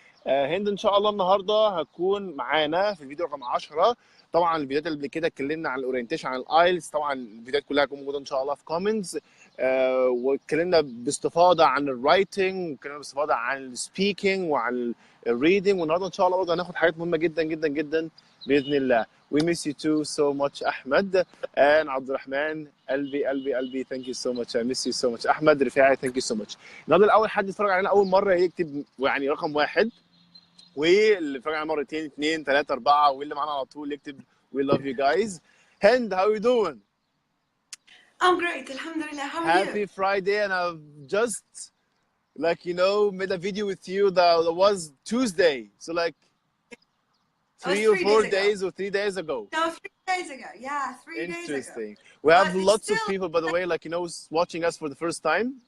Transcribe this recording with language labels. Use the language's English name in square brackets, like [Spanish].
[Arabic] هند ان شاء الله النهارده هتكون معانا في الفيديو رقم 10. طبعا الفيديوهات اللي قبل كده اتكلمنا عن الاورينتيشن عن الايلتس، طبعا الفيديوهات كلها هتكون موجوده ان شاء الله في كومنتس. واتكلمنا باستفاضه عن الرايتنج، واتكلمنا باستفاضه عن السبيكينج وعن الريدنج. والنهارده ان شاء الله برضه هناخد حاجات مهمه جدا جدا جدا باذن الله. [English] We miss you too so much احمد. and عبد الرحمن، [Arabic] قلبي [English] thank you so much. I miss you so much. احمد رفاعي thank you so much. [Arabic] النهارده الاول حد يتفرج علينا اول مره يكتب يعني رقم 1، واللي اتفرج علينا مرتين 2 3 4، واللي معانا على طول يكتب [English] we love you guys. Hend, how are you doing? I'm great, alhamdulillah. How are you? Happy Friday. And I've just made a video with you that was Tuesday, so like 3 or 4 days or 3 days ago. No, 3 days ago. Yeah, 3 days ago. Interesting. We have lots of people, by the way, watching us for the first time.